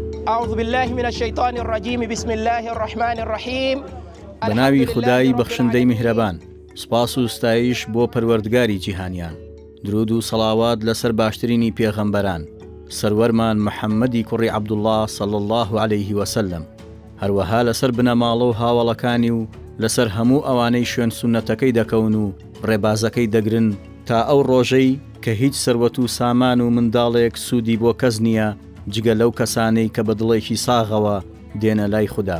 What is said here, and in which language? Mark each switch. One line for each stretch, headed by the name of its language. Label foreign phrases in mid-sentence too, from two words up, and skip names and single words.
Arabic: أعوذ بالله من الشيطان الرجيم بسم الله الرحمن الرحيم.
Central Kurdish: بناوی خدای بەخشندەی میهرەبان، سپاس و ستایش بۆ پەروەردگاری جیهانیان. درود و سەڵاوات لەسەر باشترینی پێغەمبەران، سەروەرمان محەممەدی کوڕی عەبدوڵڵاه
Arabic: صلی الله عليه وسلم،
Central Kurdish: هەروەها لەسەر بنەماڵە و هاوڵەکانی و لەسەر هەموو ئەوانەی شوێن سونەتەکەی دەکەون و ڕێبازەکەی دەگرن تا ئەو ڕۆژەی کە هیچ سەروەت و سامان و منداڵێک سوودی بۆ کەس نییە جگە لەو کەسانەی کە بە دڵێکی ساغەوە دێنە لای خوددا.